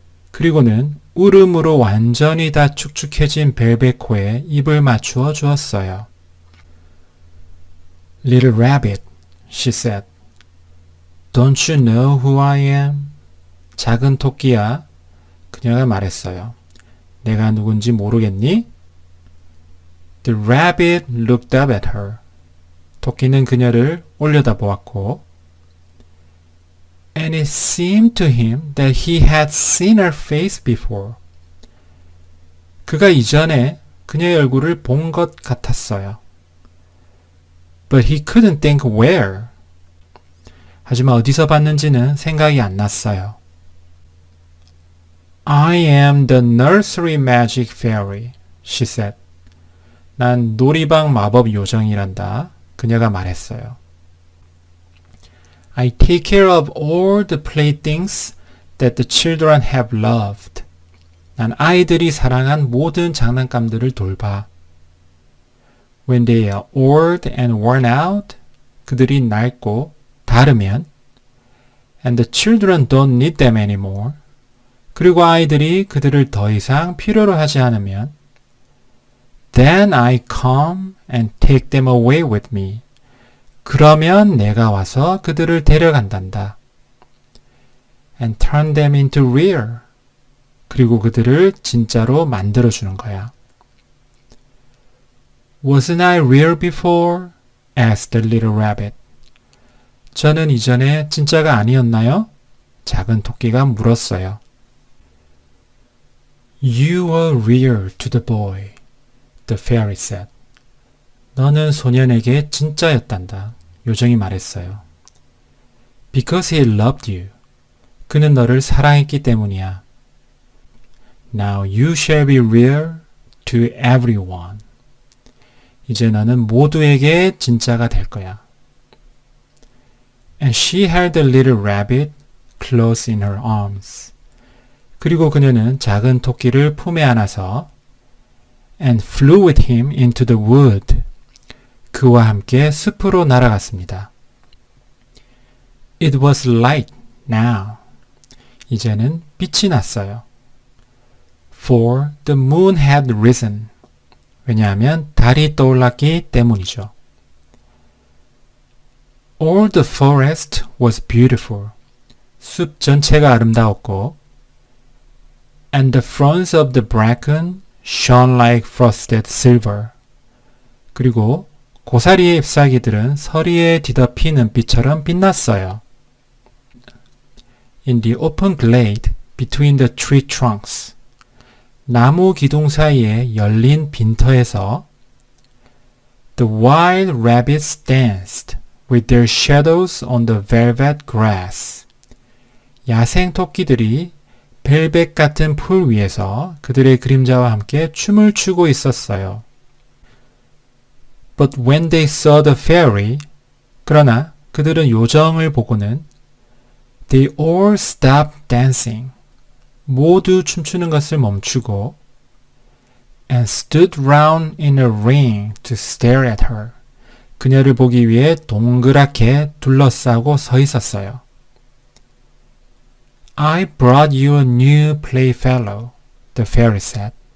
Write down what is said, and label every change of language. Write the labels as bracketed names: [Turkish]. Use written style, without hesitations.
[Korean] 그리고는 울음으로 완전히 다 축축해진 벨벳 코에 입을 맞추어 주었어요. [English] Little rabbit, she said. Don't you know who I am? [Korean] 작은 토끼야, 그녀가 말했어요. 내가 누군지 모르겠니? [English] The rabbit looked up at her. [Korean] 토끼는 그녀를 올려다보았고 [English] And it seemed to him that he had seen her face before. [Korean] 그가 이전에 그녀의 얼굴을 본 것 같았어요. [English] But he couldn't think where. [Korean] 하지만 어디서 봤는지는 생각이 안 났어요. [English] I am the nursery magic fairy, she said. [Korean] 난 놀이방 마법 요정이란다. 그녀가 말했어요. [English] I take care of all the playthings that the children have loved. [Korean] 난 아이들이 사랑한 모든 장난감들을 돌봐. [English] When they are old and worn out, [Korean] 그들이 낡고 다르면 [English] and the children don't need them anymore. [Korean] 그리고 아이들이 그들을 더 이상 필요로 하지 않으면 [English] Then I come and take them away with me. [Korean] 그러면 내가 와서 그들을 데려간단다. [English] And turn them into real. [Korean] 그리고 그들을 진짜로 만들어주는 거야. [English] Wasn't I real before? asked the little rabbit. [Korean] 저는 이전에 진짜가 아니었나요? 작은 토끼가 물었어요. [English] You are real to the boy, the fairy said. [Korean] 너는 소년에게 진짜였단다. 요정이 말했어요. [English] Because he loved you. [Korean] 그는 너를 사랑했기 때문이야. [English] Now you shall be real to everyone. [Korean] 이제 너는 모두에게 진짜가 될 거야. [English] And she held the little rabbit close in her arms. [Korean] 그리고 그녀는 작은 토끼를 품에 안아서 [English] and flew with him into the wood. [Korean] 그와 함께 숲으로 날아갔습니다. [English] It was light now. [Korean] 이제는 빛이 났어요. [English] For the moon had risen. [Korean] 왜냐하면 달이 떠올랐기 때문이죠. [English] All the forest was beautiful. [Korean] 숲 전체가 아름다웠고 [English] and the fronds of the bracken shone like frosted silver. [Korean] 그리고 고사리의 잎사귀들은 서리에 뒤덮인 은빛처럼 빛났어요. [English] In the open glade between the tree trunks. [Korean] 나무 기둥 사이에 열린 빈터에서 [English] The wild rabbits danced with their shadows on the velvet grass. [Korean] 야생 토끼들이 벨벳 같은 풀 위에서 그들의 그림자와 함께 춤을 추고 있었어요. [English] But when they saw the fairy, [Korean] 그러나 그들은 요정을 보고는 [English] They all stopped dancing. [Korean] 모두 춤추는 것을 멈추고 [English] And stood round in a ring to stare at her. [Korean] 그녀를 보기 위해 동그랗게 둘러싸고 서 있었어요. [English] I brought you a new playfellow, the fairy said.